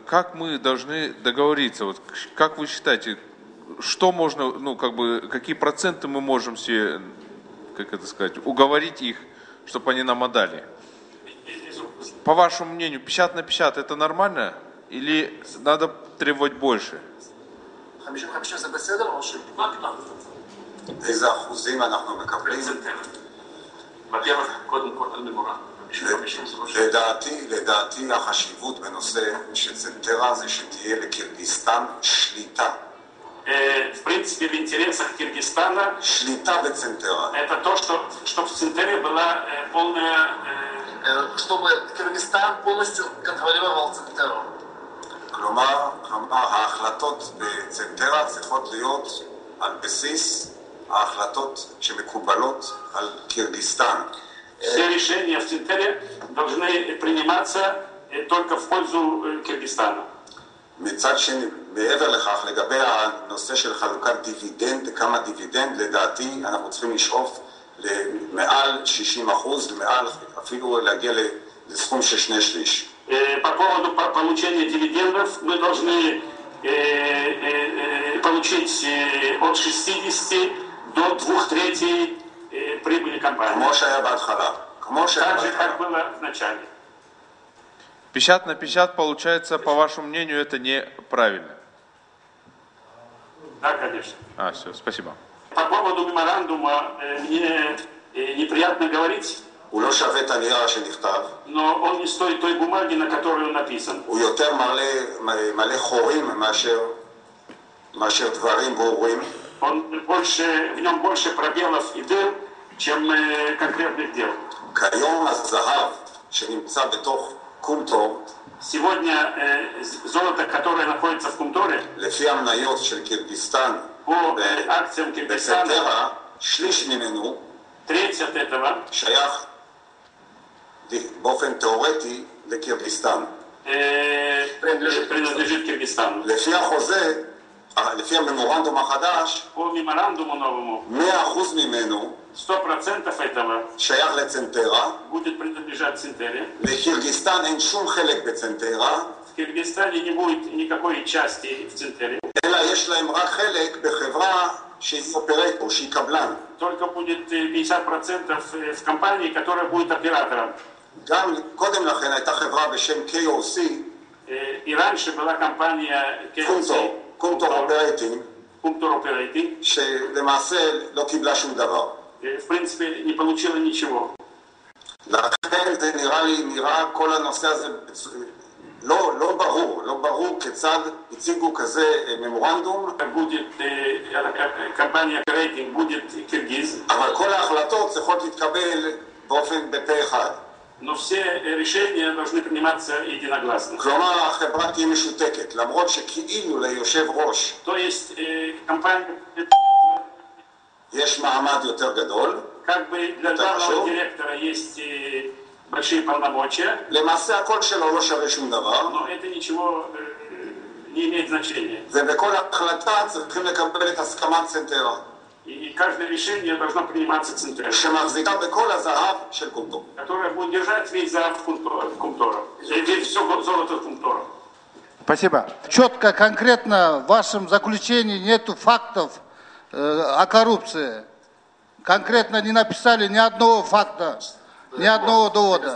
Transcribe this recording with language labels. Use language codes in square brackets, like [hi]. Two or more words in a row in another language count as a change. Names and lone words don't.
[ru] Как мы должны договориться? Вот как вы считаете, что можно, какие проценты мы можем себе, уговорить их, чтобы они нам отдали? По вашему мнению, 50 на 50 это нормально? Или надо требовать больше? [he] 50-50 זה בסדר או ש... איזה אחוזים אנחנו מקבלים? לדעתי החשיבות בנושא של צנטרה זה שתהיה לקירגיסטן שליטה. [ru] В принципе, в интересах Киргизстана [he] שליטה בצנטרה. [ru] это то, что в Центере была полная... чтобы Кыргызстан полностью контролировал Центеру. [he] כלומר, ההחלטות בצנטרה צריכות להיות על בסיס ההחלטות שמקובלות על קירגיסטן. [ru] Все решения в Центере должны приниматься только в пользу Киргизстана. [he] מצד שני, מעבר לכך, לגבי הנושא של חלוקת דיבידנד, כמה דיבידנד, לדעתי אנחנו צריכים לשאוף למעל 60%, מעל אפילו להגיע לסכום של 2/3. [ru] По поводу получения дивидендов мы должны получить от 60 до 2/3 прибыли компании. [he] כמו שהיה בהתחלה. [ru] Так же, как было в начале. 50 на 50 получается, по вашему мнению, это неправильно? Да, конечно. Все, спасибо. По поводу меморандума мне неприятно говорить, [he] הוא לא שווה את הנייר שנכתב. [ru] но он не стоит той бумаги, на которой он написан. [he] הוא יותר מלא חורים מאשר דברים ברורים. [ru] В нем больше пробелов и дыр, чем конкретных дел. [he] כיום הזהב שנמצא בתוך קומטור, [ru] Сегодня золото, которое находится в Кумторе, [he] לפי המניות של קירגיסטן [ru] по акциям Киргизстана, [he] בצנטרה, שליש ממנו [ru] треть от этого [he] שייך באופן תיאורטי לקירגיסטן. [ru] принадлежит Киргизстану. [he] לפי החוזה, לפי הממורנדום החדש, [ru] По меморандуму новому [he] 100% ממנו [ru] 100% этого [he] שייך לצנטרה. [ru] будет принадлежать Центере. [he] לקירגיסטן אין שום חלק בצנטרה, [ru] В Киргизстане не будет никакой части в Центере. [he] אלא יש להם רק חלק בחברה שהיא אופרטור, שהיא קבלן. [ru] Только будет 50% в компании, которая будет оператором. [he] גם קודם לכן הייתה חברה בשם KOC, [ru] И раньше была компания [he] קונטור אופרטינג, [ru] Кумтор Operating. [he] שלמעשה לא קיבלה שום דבר. [ru] В принципе, не получила ничего. [he] לכן זה נראה כל הנושא הזה לא ברור כיצד הציגו כזה ממורנדום, [ru] Будет компания Operating, будет Киргиз. [he] אבל כל ההחלטות צריכות להתקבל באופן בפה אחד. [ru] Но все решения должны приниматься единогласно. [he] כלומר, החברה תהיה משותקת, למרות שכאילו ליושב ראש [ru] То есть компания, [he] יש מעמד יותר גדול, [ru] как бы для главного директора есть большие полномочия, [he] למעשה הקול שלו לא שווה שום דבר, [ru] но это ничего не имеет значения. [he] ובכל החלטה צריכים לקבל את הסכמת צנטרה, [ru] И каждое решение должно приниматься центрально, [he] שמחזיקה בכל הזהב של קונטור. [ru] которое будет держать весь зав Кумтора, весь все золото Кумтора. Спасибо. Четко, конкретно в вашем заключении нету фактов о коррупции. Конкретно не написали ни одного факта, ни одного довода.